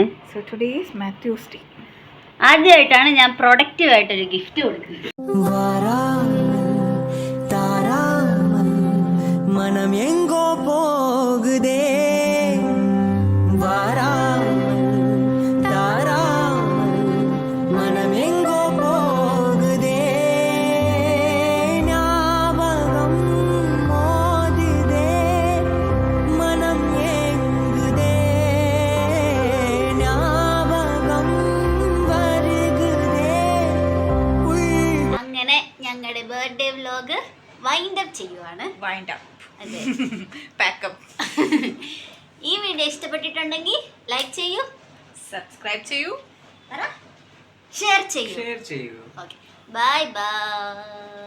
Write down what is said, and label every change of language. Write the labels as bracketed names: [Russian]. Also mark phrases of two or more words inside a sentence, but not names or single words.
[English] so today is Mathew's day. [Malayalam] ആദ്യമായിട്ടാണ് ഞാൻ പ്രൊഡക്റ്റീവായിട്ടൊരു ഗിഫ്റ്റ് കൊടുക്കുന്നത്. [Tamil] வாராமல் தாராமல் மனம் எங்கோ போகுதே வாராமல் தாராமல் மனம் எங்கோ போகுதே. ஞாபகம் மோதுதே மனம் ஏங்குதே ஞாபகம் வருகுதே உள். [Malayalam] അങ്ങനെ ഞങ്ങളുടെ [English] birthday vlog wind up [Malayalam] ചെയ്യുവാണ്. [English] wind up, [Malayalam] അതെ. പാക്കപ്പ്. ഈ വീഡിയോ ഇഷ്ടപ്പെട്ടിട്ടുണ്ടെങ്കിൽ ലൈക്ക് ചെയ്യൂ, സബ്സ്ക്രൈബ് ചെയ്യൂ, ഷെയർ ചെയ്യൂ. [English] okay, bye bye.